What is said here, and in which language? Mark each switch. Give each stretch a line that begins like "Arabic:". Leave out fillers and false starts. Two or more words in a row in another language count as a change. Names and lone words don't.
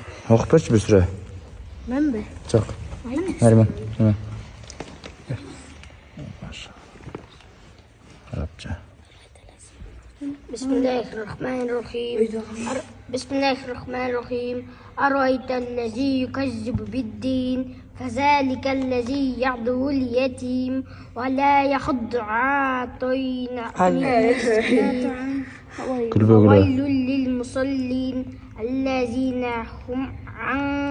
Kazakh: Оқып берші бір сүре. Мен бе? Жоқ. Нәрмен. Арапça.
Arabic: بسم الله الرحمن الرحيم بسم الله الرحمن الرحيم أرأيت الذي يكذب بالدين فذلك الذي يعدو اليتيم ولا يحض على طعام المسكين وويل للمصلين الذين هم عن